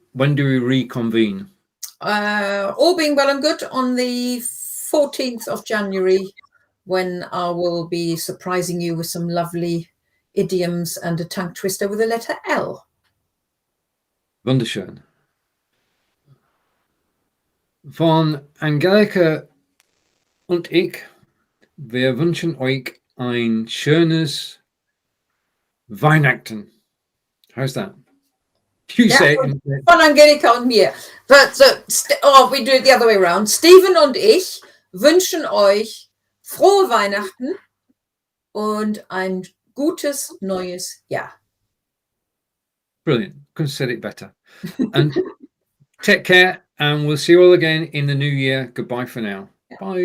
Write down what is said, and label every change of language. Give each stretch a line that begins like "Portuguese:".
English: When do we reconvene? All being well and good on the 14th of January, when I will be surprising you with some lovely idioms and a tongue twister with the letter L.
German: Wunderschön. Von Angelika und ich, wir wünschen euch ein schönes Weihnachten.
English: How's that? You say it.
German: Von Angelika und mir.
English: But we do it the other way around.
German: Steven und ich wünschen euch frohe Weihnachten und ein gutes neues Jahr.
English: Brilliant. Couldn't have said it better. And take care, and we'll see you all again in the new year. Goodbye for now. Bye.